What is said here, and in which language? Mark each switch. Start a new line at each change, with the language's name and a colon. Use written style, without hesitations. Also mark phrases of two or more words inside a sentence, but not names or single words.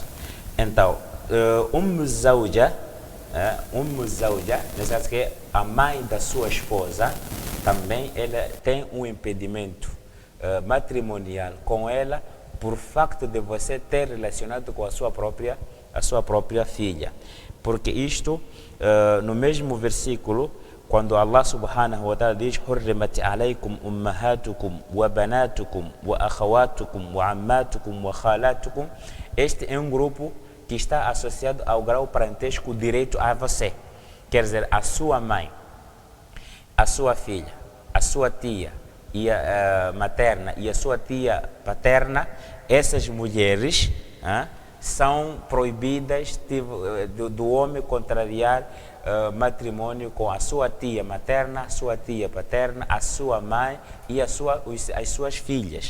Portuguese: Então, zawja, nesse caso que é a mãe da sua esposa, também ela tem um impedimento matrimonial com ela, por facto de você ter relacionado com a sua própria filha. Porque isto, no mesmo versículo, quando Allah
Arabic: سبحانه وتعالى
Portuguese: diz
Arabic: "حرمت عليكم أمهاتكم وبناتكم وأخواتكم وعماتكم وخالاتكم",
Portuguese: este é um grupo que está associado ao grau parentesco direto a você. Quer dizer, a sua mãe, a sua filha, a sua tia e a materna e a sua tia paterna, essas mulheres são proibidas do homem contrariar matrimônio com a sua tia materna, a sua tia paterna, a sua mãe e as suas filhas.